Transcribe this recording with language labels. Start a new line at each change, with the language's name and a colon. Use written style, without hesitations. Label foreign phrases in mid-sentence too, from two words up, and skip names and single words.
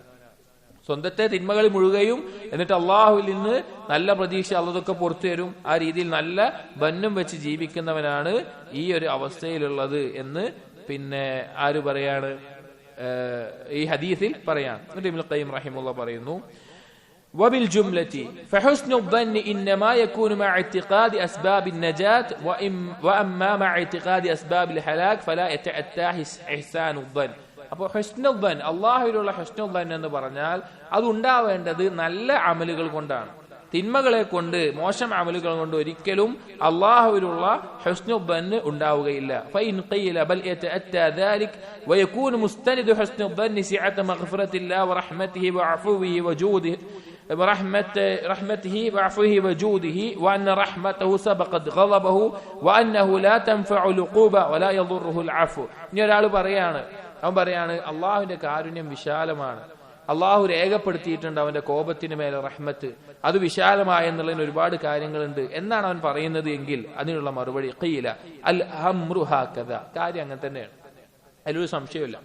Malayalam: സ്വന്തത്തെ തിന്മകളിൽ മുഴുകയും എന്നിട്ട് അള്ളാഹുവിൽ നിന്ന് നല്ല പ്രതീക്ഷ, അള്ളതൊക്കെ പുറത്തു തരും, ആ രീതിയിൽ നല്ല ബന്നും വെച്ച് ജീവിക്കുന്നവനാണ് ഈ ഒരു അവസ്ഥയിലുള്ളത് എന്ന് പിന്നെ ആര് പറയാണ്? ഈ ഹദീസിൽ പറയാം. എന്നിട്ട് ഇബ്നുൽ ഖയ്യിം റഹിമഹുല്ലാഹ് പറയുന്നു,
Arabic: وبالجملة فحسن الظن إنما يكون مع اعتقاد أسباب النجاة وأما مع اعتقاد أسباب الهلاك فلا يتأتى إحسان الظن.
Malayalam: അപ്പോൾ
Arabic: حسن الظن,
Malayalam: അള്ളാഹുവിലുള്ള
Arabic: حسن الظن
Malayalam: എന്ന് പറഞ്ഞാൽ അത് ഉണ്ടാവേണ്ടത് നല്ല അമലുകൾ കൊണ്ടാണ്. തിന്മകളെ കൊണ്ട്, മോശം അമലുകൾ കൊണ്ട് ഒരിക്കലും അള്ളാഹുവിലുള്ള
Arabic: حسن الظن
Malayalam: ഉണ്ടാവുകയില്ല.
Arabic: فإن قيل بل يتأتى ذلك ويكون مستند حسن الظن سعة مغفرة الله ورحمته وعفوه وجوده برحمته وعفوه وجوده وأن رحمته سبقت غضبه وأنه لا تنفع العقوبة ولا يضره العفو.
Malayalam: ഇനി ഒരാൾ പറയാണ് അള്ളാഹുവിന്റെ കാരുണ്യം വിശാലമാണ്, അള്ളാഹു രേഖപ്പെടുത്തിയിട്ടുണ്ട് അവന്റെ കോപത്തിന് മേലെ റഹ്മത്ത്, അത് വിശാലമായെന്നുള്ളതിന് ഒരുപാട് കാര്യങ്ങളുണ്ട് എന്നാണ് അവൻ പറയുന്നത് എങ്കിൽ അതിനുള്ള മറുപടി
Arabic: قيل الأمر هكذا,
Malayalam: കാര്യം അങ്ങനെ തന്നെയാണ്, അതിലൊരു സംശയമില്ല.